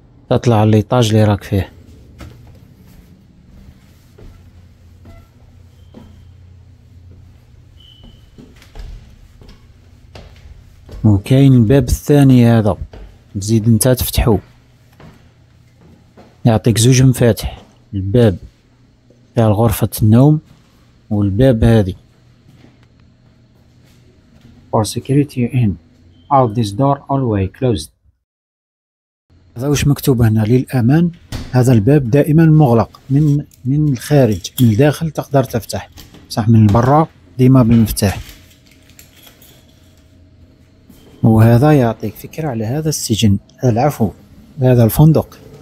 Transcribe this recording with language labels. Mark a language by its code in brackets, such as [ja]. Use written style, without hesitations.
[ar] تطلع ليطاج اللي راك فيه، وكاين الباب الثاني هذا تزيد نتا تفتحو، يعطيك 2 مفاتح، الباب تاع غرفة النوم والباب هذه. [en] For security in out this door always closed. [ar] هذا واش مكتوب هنا للأمان. هذا الباب دائما مغلق من الخارج، من الداخل تقدر تفتح، صح من برا ديما بالمفتاح. وهذا يعطيك فكرة على هذا السجن، العفو هذا الفندق.